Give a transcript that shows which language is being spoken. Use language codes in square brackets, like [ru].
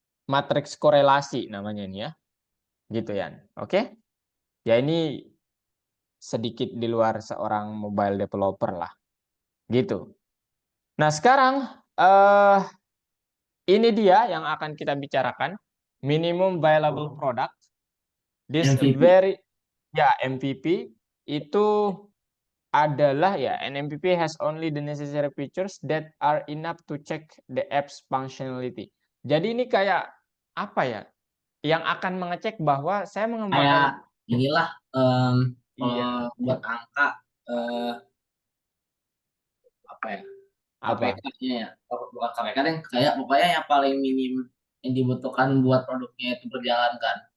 [id] Matriks korelasi namanya ini ya. Gitu ya. Oke? Ya ini sedikit di luar seorang mobile developer lah, gitu. Nah sekarang ini dia yang akan kita bicarakan, minimum viable product. [en] This MVP. [id] MVP itu adalah ya [en] an MVP has only the necessary features that are enough to check the app's functionality. [id] Jadi ini kayak apa ya? Yang akan mengecek bahwa saya Kayak mengembangkan inilah iya kalau buat angka eh, apa ya? apa KPK-nya ya. Oh, bukan KPK deh, kayak pokoknya yang paling minim yang dibutuhkan buat produknya itu berjalan kan.